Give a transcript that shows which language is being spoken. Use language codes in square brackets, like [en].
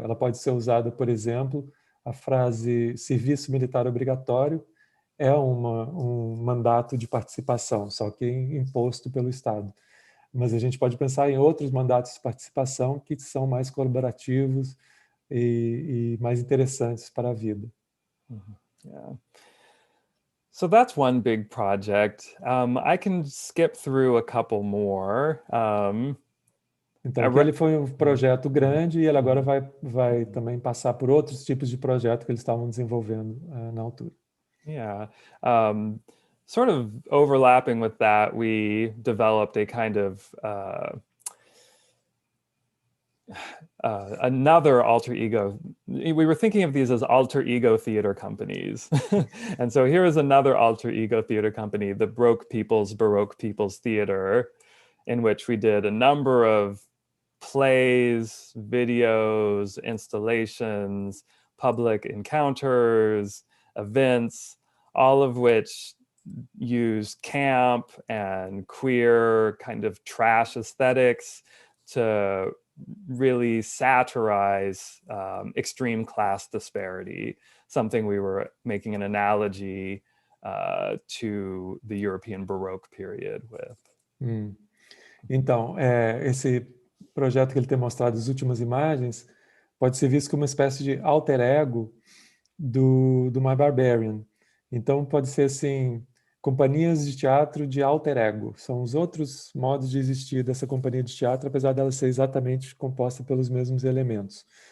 [pt] Ela pode ser usada, por exemplo, a frase serviço militar obrigatório é um mandato de participação, só que imposto pelo Estado. Mas a gente pode pensar em outros mandatos de participação que são mais colaborativos e mais interessantes para a vida. [en] Yeah. So that's one big project. I can skip through a couple more. [pt] Então, aquele foi um projeto grande e ele agora vai também passar por outros tipos de projeto que eles estavam desenvolvendo na altura. [en] Yeah. Sort of overlapping with that, we developed a kind of another alter ego. We were thinking of these as alter ego theater companies. And so here is another alter ego theater company, the Baroque People's Theater, in which we did a number of plays, videos, installations, public encounters, events, all of which use camp and queer kind of trash aesthetics to really satirize extreme class disparity, something we were making an analogy to the European Baroque period with. [pt] Então, projeto que ele tem mostrado as últimas imagens pode ser visto como uma espécie de alter ego do My Barbarian. Então, pode ser assim, companhias de teatro de alter ego. São os outros modos de existir dessa companhia de teatro, apesar dela ser exatamente composta pelos mesmos elementos.